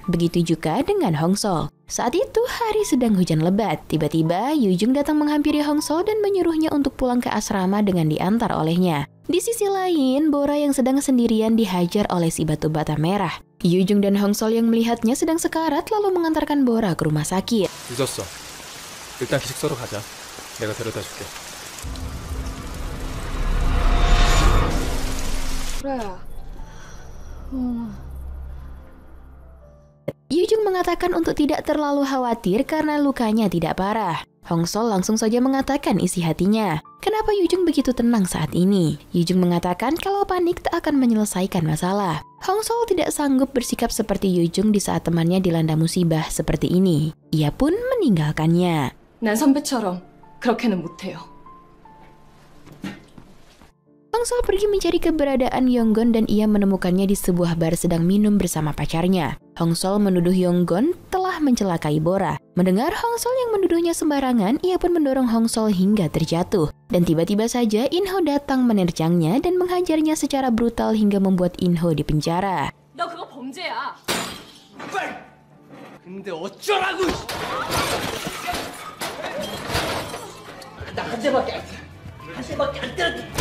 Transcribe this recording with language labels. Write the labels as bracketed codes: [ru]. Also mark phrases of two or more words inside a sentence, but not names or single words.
[id] Begitu juga dengan Hong Sol. Saat itu hari sedang hujan lebat. Tiba-tiba Yujung datang menghampiri Hong Sol dan menyuruhnya untuk pulang ke asrama dengan diantar olehnya. Di sisi lain, Bora yang sedang sendirian dihajar oleh si batu bata merah. Yujung dan Hong Sol yang melihatnya sedang sekarat lalu mengantarkan Bora ke rumah sakit. [ko] 늦었어. 일단 기숙사로 가자. 내가 데려다 줄게. 그래. [id] Yujung mengatakan untuk tidak terlalu khawatir karena lukanya tidak parah. Hong Sol langsung saja mengatakan isi hatinya. Kenapa Yujung begitu tenang saat ini? Yujung mengatakan kalau panik tak akan menyelesaikan masalah. Hong Sol tidak sanggup bersikap seperti Yujung di saat temannya dilanda musibah seperti ini. Ia pun meninggalkannya. [ko] 난 선배처럼 그렇게는 못해요. [id] Hong Sol pergi mencari keberadaan Yonggun dan ia menemukannya di sebuah bar sedang minum bersama pacarnya. Hong Sol menuduh Yonggun telah mencelakai Bora. Mendengar Hong Sol yang menuduhnya sembarangan, ia pun mendorong Hong Sol hingga terjatuh. Dan tiba-tiba saja Inho datang menerjangnya dan menghajarnya secara brutal hingga membuat Inho dipenjara. [ko] 너 그거 범죄야. 빨리! 근데 어쩌라고! 나 한 대밖에 안 돼. 한 대밖에 안 때렸.